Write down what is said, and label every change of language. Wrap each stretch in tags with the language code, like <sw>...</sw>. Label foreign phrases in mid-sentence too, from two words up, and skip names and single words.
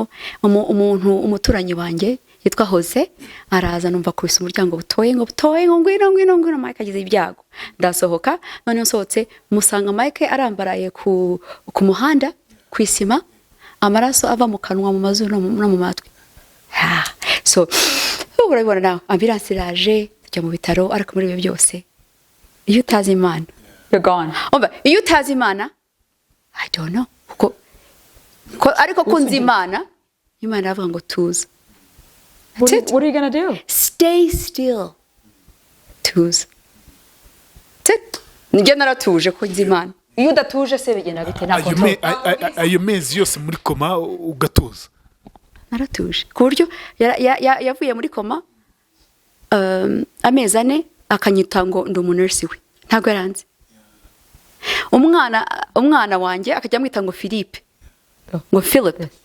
<rw>umuturanyi wanjye yitwa Bose araza numva kubisa umuryango butoye ngo ngwino Mike agize ibyago ndasohoka none nsohotse musanga Mike arambaraye ku muhanda kwisima amaraso ava mu kanwa mu mazuru no mu matwi so urabibona nawe ambulance iraje tujya mu bitaro ariko muri ibyo byose iyo utazi Imana</rw> <en>you're gone</en> <rw>iyo utazi Imana</rw> <en>I don't know</en> <rw>ariko kunzi Imana iravuga ngo tuza</rw> <en>what are you gonna do stay still</en> <rw>tuza njye naratuje ko nzi Imana iyo udatuje se bigenda bite nako ayo mezi yose muri koma ugatuza naratuje ku buryo yavuye muri koma amezi 4 akanyita ngo ndi umunurse we ntabwo yaranze umwana wanjye akajya amwita ngo Philippe ngo Philip</rw>